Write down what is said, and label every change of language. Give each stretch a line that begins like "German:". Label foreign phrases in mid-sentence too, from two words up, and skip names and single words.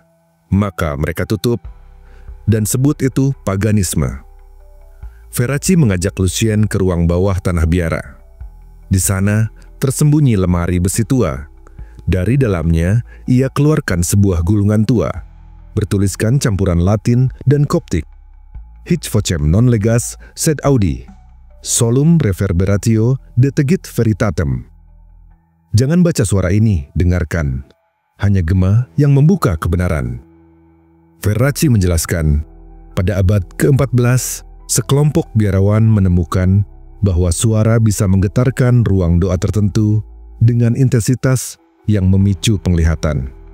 Indonesian: Maka mereka tutup dan sebut itu paganisme. Ferracci mengajak Lucien ke ruang bawah tanah biara. Di sana tersembunyi lemari besi tua. Dari dalamnya ia keluarkan sebuah gulungan tua, bertuliskan campuran Latin dan Koptik.
Latin: Hic vocem non legas sed audi, solum reverberatio detegit veritatem.
Indonesian: Jangan baca suara ini, dengarkan. Hanya gema yang membuka kebenaran. Ferracci menjelaskan, pada abad ke-14, sekelompok biarawan menemukan bahwa suara bisa menggetarkan ruang doa tertentu dengan intensitas yang memicu penglihatan.